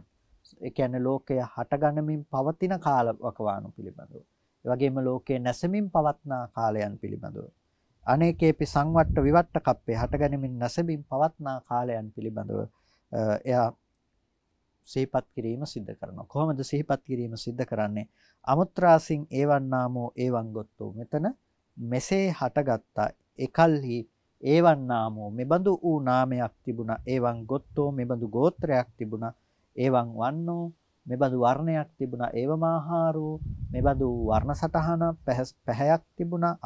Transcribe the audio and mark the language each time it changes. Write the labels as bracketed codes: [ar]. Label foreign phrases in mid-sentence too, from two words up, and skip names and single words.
[si] ඒ කියන්නේ ලෝකය හටගනමින් පවතින කාලවකවානු පිළිබඳව. ඒ වගේම ලෝකයේ නැසෙමින් පවත්නා කාලයන් පිළිබඳව. [pi] අනේකේපි සංවට්ට විවට්ට කප්පේ [si] හටගනමින් නැසෙමින් පවත්නා කාලයන් පිළිබඳව එයා සිහිපත් කිරීම සිද්ධ කරනවා. කොහොමද සිහිපත් කිරීම සිද්ධ කරන්නේ? [pi] අමුත්‍රාසින් ඒවන් නාමෝ ඒවන් ගොත්තෝ. [si] මෙතන මෙසේ හටගත්තා එකල්හි [pi] ඒවන් නාමෝ [si] මෙබඳු වූ නාමයක් තිබුණා. [pi] ඒවන් ගොත්තෝ [si] මෙබඳු ගෝත්‍රයක් තිබුණා. [pi] ඒවන් වන්නෝ [si] මෙබඳු වර්ණයක් තිබුණා. ඒවමාහාරෝ මෙබඳු වර්ණ සටහන පැහැයක් තිබුණා.